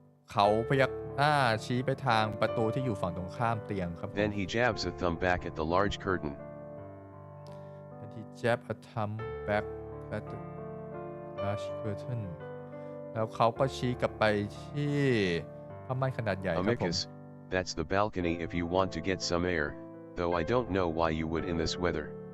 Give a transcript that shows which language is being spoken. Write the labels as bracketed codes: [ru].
[th] เขาพยักหน้าชี้ไปทางประตูที่อยู่ฝั่งตรงข้ามเตียงครับ [en] Then he jabs a thumb back at the large curtain. Then he jab a thumb back at the large curtain [th] แล้วเขาก็ชี้กลับไปที่ผ้าม่านขนาดใหญ่ครับผม [en] Amicus, that's the balcony if you want to get some air, though I don't know why you would in this weather.